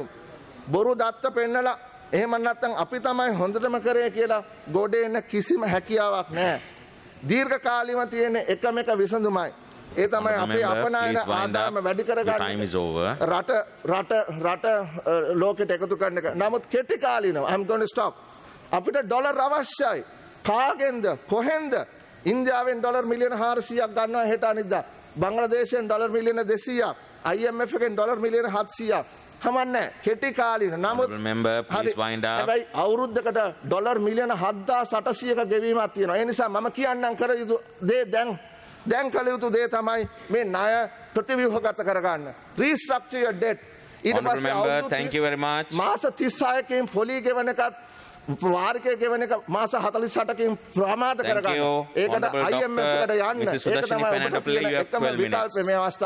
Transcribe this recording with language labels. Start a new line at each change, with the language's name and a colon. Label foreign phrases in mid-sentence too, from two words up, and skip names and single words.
Sinhala: බොරු දත්ත පෙන්නලා එහෙම නැත්නම් අපි තමයි හොඳටම කරේ කියලා ගොඩේ එන්න කිසිම හැකියාවක් නැහැ. දීර්ඝ කාලීව තියෙන එකම එක විසඳුමයි. ඒ තමයි අපේ අපනායන ආදායම වැඩි කරගන්න රට ලෝකෙට එකතු කරන එක. නමුත් කෙටි කාලීනව
English: I'm going to stop.
Sinhala: අපිට ඩොලර් අවශ්‍යයි. කාගෙන්ද කොහෙන්ද? ඉන්දියාවෙන් ඩොලර් මිලියන 400ක් ගන්නවා හෙට අනිද්දා. බංග්ලාදේශයෙන් ඩොලර් මිලියන 200ක්. IMF එකෙන් ඩොලර් මිලියන 700ක්. හමන්නේ කෙටි කාලීන. නමුත් හැබැයි අවුරුද්දකට ඩොලර් මිලියන 7800ක ගෙවීමක් තියෙනවා. ඒ නිසා මම කියන්නම් කර යුතු දේ දැන් කළ යුතු දේ තමයි මේ ණය ප්‍රතිව්‍යුහගත කරගන්න.
English: Restructure your debt.
Sinhala: ඊට පස්සේ මාස 36කින් පොලි ගෙවන එකත් වාරිකය ගෙවන එක මාස 48කින් ප්‍රමාද කරගන්න. ඒකට IMF එකට යන්න. ඒක තමයි ඔබට තියෙන එකම විකල්පය මේ අවස්ථාවේ.